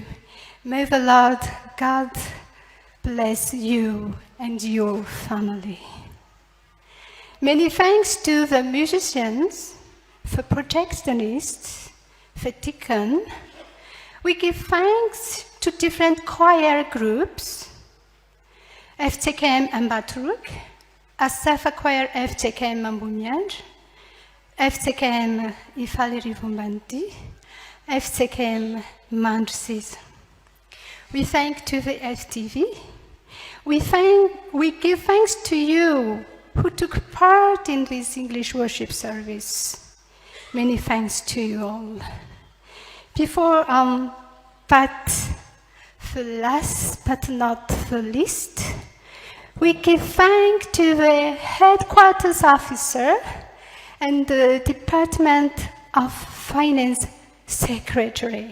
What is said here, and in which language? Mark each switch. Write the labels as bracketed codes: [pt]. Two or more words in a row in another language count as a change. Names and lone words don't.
[en] May the Lord God bless you and your family. Many thanks to the musicians, the projectionists, the deacon. We give thanks to different choir groups, FJKM Ambanidia, Asafa Choir FJKM Ambanidia, FJKM Ifaliarivo Ambanidia, FJKM matrices. We thank to the FTV. We give thanks to you who took part in this English worship service. Many thanks to you all. Before but the last but not the least, we give thanks to the headquarters officer and the Department of Finance Secretary.